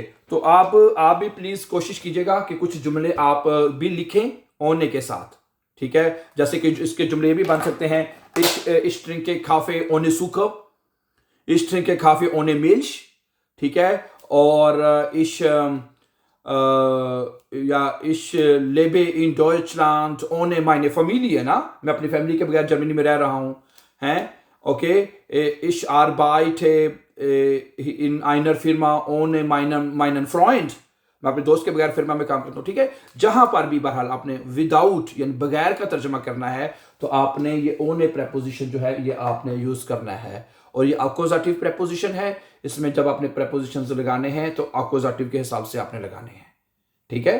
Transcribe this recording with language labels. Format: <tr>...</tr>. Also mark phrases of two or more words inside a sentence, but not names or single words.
<ur>تو آپ بھی پلیز کوشش کیجیے گا کہ کچھ جملے آپ بھی لکھیں اوہنے کے ساتھ. ٹھیک ہے. جیسے کہ اس کے جملے بھی بن سکتے ہیں,</ur> <de>ich trinke Kaffee ohne Zucker, ich trinke Kaffee ohne Milch.</de> <ur>ٹھیک ہے۔ اور</ur> <de>इश या ich lebe in Deutschland ohne meine Familie,</de> <ur>نا میں اپنی فیملی کے بغیر جرمنی میں رہ رہا ہوں، ہیں، اوکے,</ur> <de>ich arbeite in einer Firma ohne meinen Freund,</de> <ur>میں اپنے دوست کے بغیر فرما میں کام کرتا ہوں، ٹھیک ہے. جہاں پر بھی بہرحال آپ نے ودآؤٹ یعنی بغیر کا ترجمہ کرنا ہے تو آپ نے یہ اوہنے پریپوزیشن جو ہے یہ آپ نے یوز کرنا ہے، اور یہ اکوزاٹیو پریپوزیشن ہے. اس میں جب آپ نے پریپوزیشن لگانے ہیں تو اکوزاٹیو کے حساب سے آپ نے لگانے ہیں، ٹھیک ہے.</ur>